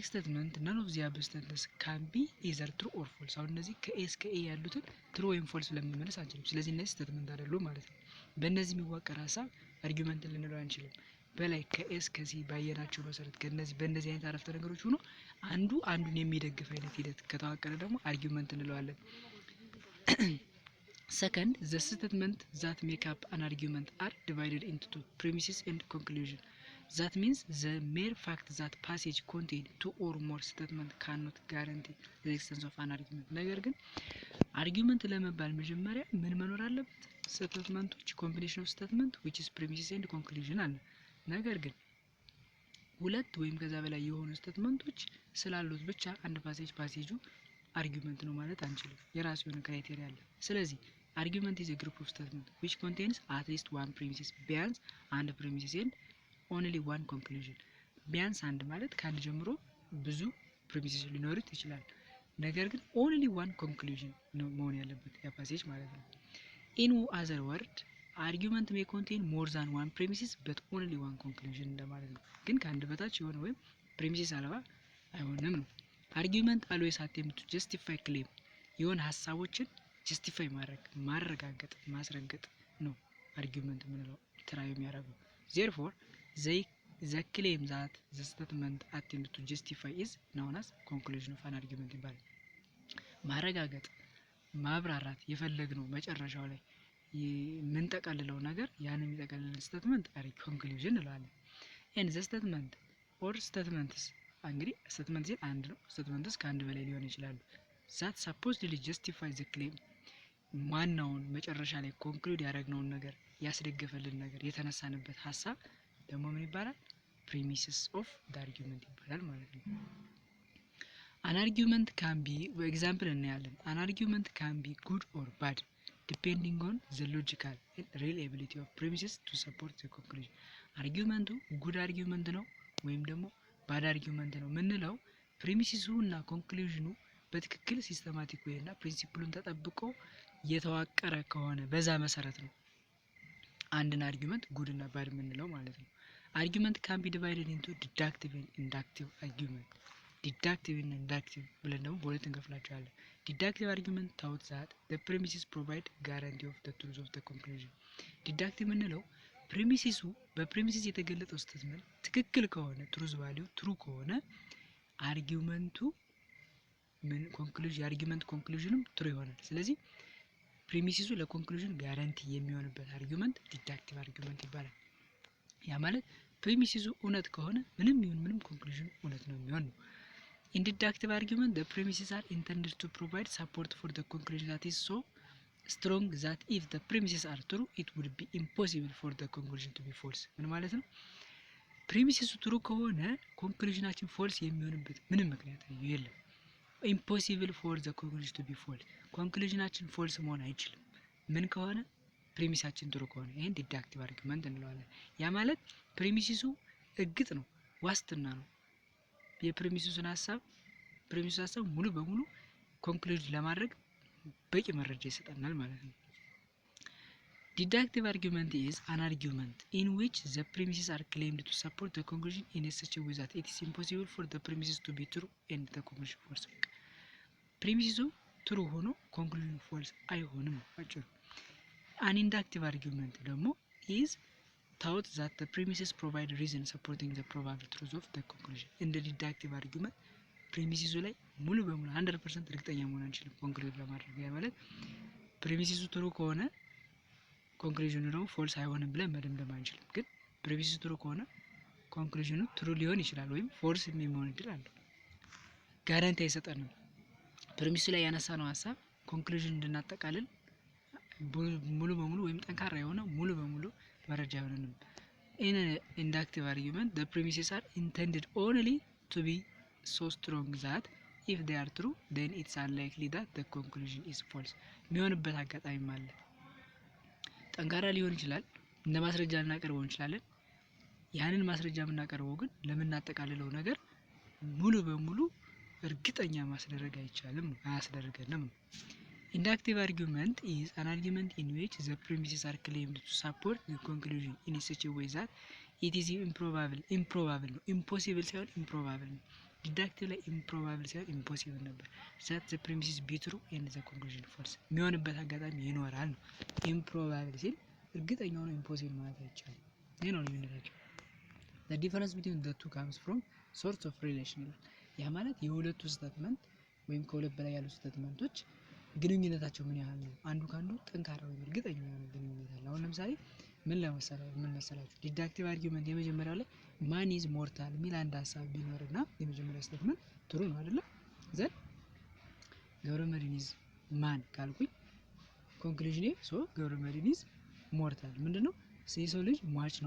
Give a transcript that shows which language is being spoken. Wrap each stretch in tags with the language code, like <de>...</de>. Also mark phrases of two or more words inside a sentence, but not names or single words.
<en>statement none of the above statements can be either true or false።</en> <am>አሁን እነዚህ ከኤስ ከኤ ያሉትን ትሩ ወይም ፎልስ ብለን መመለስ አንችልም። ስለዚህ እነዚህ ስቴትመንት አይደሉም ማለት ነው። በእነዚህ የሚዋቀር ሀሳብ አርጊመንት ልንለው አንችልም። በላይ ከኤስ ከሲ ባየናቸው መሰረት ከነዚህ በእነዚህ አይነት አረፍተ ነገሮች ሆኖ አንዱ አንዱን የሚደግፍ አይነት ሂደት ከተዋቀረ ደግሞ አርጊመንት እንለዋለን። ሰከንድ</am> <en>the statement that make up an argument are divided into two premises and conclusion. that means the mere fact that passage contain two or more statement cannot guarantee the existence of an argument.</en> <am>ነገር ግን አርጊመንት ለመባል መጀመሪያ ምን መኖር አለበት? ስቴትመንቶች</am> <en>combination of statement which is premises and conclusion</en> <am>አለ። ነገር ግን ሁለት ወይም ከዛ በላይ የሆኑ ስቴትመንቶች ስላሉት ብቻ አንድ ፓሴጁ አርጊውመንት ነው ማለት አንችልም። የራሱ የሆነ ክራይቴሪያ አለ። ስለዚህ</am> <en>argument is a group of statement which contains at least one premises</en> <am>ቢያንስ አንድ</am> <en>premises and only one conclusion</en> <am>ቢያንስ አንድ ማለት ከአንድ ጀምሮ ብዙ premises ሊኖሩት ይችላል። ነገር ግን</am> <en>only one conclusion</en> <am>ነው መሆን ያለበት ያ ፓሴጅ ማለት ነው።</am> <en>in other word argument may contain more than one premises but only one conclusion እንደማለት ነው። ግን ከአንድ በታች የሆነ ወይም premises አልባ አይሆንም ነው። argument always attempt to justify claim</en> <am>የሆነ ሀሳቦችን ጀስቲፋይ ማረጋገጥ ማስረገጥ ነው አርጊውመንት የምንለው ትራይ የሚያደርገው።</am> <en>therefore the claim that the statement attempt to justify is known as conclusion of an argument</en> <am>ይባላል። ማረጋገጥ ማብራራት የፈለግነው መጨረሻው ላይ የምንጠቀልለው ነገር ያን የሚጠቀልልን ስቴትመንት ኮንክሉዥን እንለዋለን።</am> <en>and the statement or statements</en> <am>እንግዲህ ስቴትመንት ሲል አንድ ነው። ስቴትመንትስ ከአንድ በላይ ሊሆን ይችላሉ።</am> <en>that supposedly justify the claim</en> <am>ማናውን መጨረሻ ላይ ኮንክሉድ ያደረግነውን ነገር ያስደገፈልን ነገር የተነሳንበት ሀሳብ ደግሞ ምን ይባላል?</am> <en>premises of the argument</en> <am>ይባላል ማለት ነው።</am> <en>an argument can be example</en> <am>እናያለን።</am> <en>an argument can be good or bad depending on the logical and reliability of premises to support the conclusion</en> <am>አርጊውመንቱ</am> <en>good argument</en> <am>ነው ወይም ደግሞ</am> <en>bad argument</en> <am>ነው ምንለው ፕሪሚሲሱ እና ኮንክሉዥኑ በትክክል ሲስተማቲክ ወይ እና ፕሪንሲፕሉን ተጠብቆ የተዋቀረ ከሆነ በዛ መሰረት ነው አንድን አርጊውመንት ጉድ እና ባድ ምንለው ማለት ነው። አርጊውመንት</am> <en>can be divided into deductive and inductive argument deductive and inductive</en> <am>ብለን ደግሞ በሁለት እንከፍላቸዋለን።</am> <en>deductive argument taught that the premises provide guarantee of the truth of the conclusion</en> <am>deductive ምንለው ፕሪሚሲሱ በፕሪሚሲስ የተገለጠው ስቴትመንት ትክክል ከሆነ</am> <en>truth value true</en> <am>ከሆነ አርጊውመንቱ ምን ኮንክሉዥን የአርጊውመንት ኮንክሉዥንም ትሩ ይሆናል። ስለዚህ ፕሪሚሲሱ ለኮንክሉዥን ጋራንቲ የሚሆንበት አርጊውመንት</am> <en>deductive argument</en> <am>ይባላል። ያ ማለት ፕሪሚሲሱ እውነት ከሆነ ምንም ይሁን ምንም ኮንክሉዥን እውነት ነው የሚሆን ነው።</am> <en>in deductive argument the premises are intended to provide support for the conclusion that is so strong that if the premises are true it would be impossible for the conclusion to be false</en> <am>ምን ማለት ነው? ፕሪሚሲሱ ትሩ ከሆነ ኮንክሉዥናችን ፎልስ የሚሆንበት ምንም ምክንያት የለም።</am> <en>impossible for the conclusion to be false</en> <am>ኮንክሉዥናችን ፎልስ መሆን አይችልም ምን ከሆነ ፕሪሚሳችን ትሩ ከሆነ ይሄን</am> <en>deductive argument</en> <am>እንለዋለን። ያ ማለት ፕሪሚሲሱ እግጥ ነው ዋስትና ነው</am> <en>የፕሪሚሲሱን ሀሳብ ሙሉ በሙሉ ኮንክሉድ ለማድረግ በቂ መረጃ ይሰጠናል ማለት ነው። deductive argument is an argument in which the premises are claimed to support the conclusion in such a way that it is impossible for the premises to be true and the conclusion false</en> <am>ፕሪሚሲሱ ትሩ ሆኖ ኮንክሉዥን ፎልስ አይሆንም አጭሩ።</am> <en>an inductive argument</en> <am>ደግሞ</am> <en>is taught that the premises provide reason supporting the probable truth of the conclusion in the deductive argument</en> <am>ፕሪሚሲሱ ላይ ሙሉ በሙሉ 100% እርግጠኛ መሆን አንችልም ኮንክሉድ ለማድረግ ያ ማለት ፕሪሚሲሱ ትሩ ከሆነ ኮንክሉዥኑ ደግሞ ፎልስ አይሆንም ብለን መደምደም አንችልም። ግን ፕሪሚሲሱ ትሩ ከሆነ ኮንክሉዥኑ ትሩ ሊሆን ይችላል ወይም ፎልስ የሚሆን እድል አለው። ጋራንቲ አይሰጠንም። ፕሪሚሱ ላይ ያነሳነው ሀሳብ ኮንክሉዥን እንድናጠቃልል ሙሉ በሙሉ ወይም ጠንካራ የሆነ ሙሉ በሙሉ መረጃ አይሆንም።</am> <en>in an inductive argument the premises are intended only to be so strong that if they are true then it's unlikely that the conclusion is false</en> <am>የሚሆንበት አጋጣሚ አለ። ጠንካራ ሊሆን ይችላል እንደ ማስረጃ ልናቀርበው እንችላለን። ያንን ማስረጃ የምናቀርበው ግን ለምናጠቃልለው ነገር ሙሉ በሙሉ እርግጠኛ ማስደረግ አይቻልም አያስደርገንም።</am> <en>inductive argument is an argument in which the premises are claimed to support the conclusion in such a way that it is improbable</en> <am>ነው</am> <en>impossible</en> <am>ሳይሆን</am> <en>improbable</en> <am>ነው።</am> <en>deductive</en> <am>ላይ</am> <en>improbable</en> <am>ሳይሆን</am> <en>impossible</en> <am>ነበር</am> <en>that the premises be true and the conclusion false</en> <am>የሚሆንበት አጋጣሚ ይኖራል ነው። improbable ሲል እርግጠኛ ሆኖ impossible ማለት አይቻልም። ይሄ ነው ልዩነታቸው።</am> <en>the difference between the two comes from source of relation</en> <am>ያ ማለት የሁለቱ ስቴትመንት ወይም ከሁለት በላይ ያሉ ስቴትመንቶች ግንኙነታቸው ምን ያህል ነው አንዱ ካንዱ ጠንካራ ወይ እርግጠኛ የሆነ ግንኙነት አለ። አሁን ለምሳሌ ምን መሰላችሁ</am> <en>deductive argument</en> <am>የመጀመሪያው ላይ</am> <en>man is mortal</en> <am>ሚል አንድ ሀሳብ ቢኖርና የመጀመሪያው ስቴትመንት ትሩ ነው አይደለ</am> <en>then Gebremedhin is man</en> <am>ካልኩኝ</am> <en>conclusion so Gebremedhin is mortal።</en> <am>ምንድነው የሰው ልጅ ሟች ነው</am>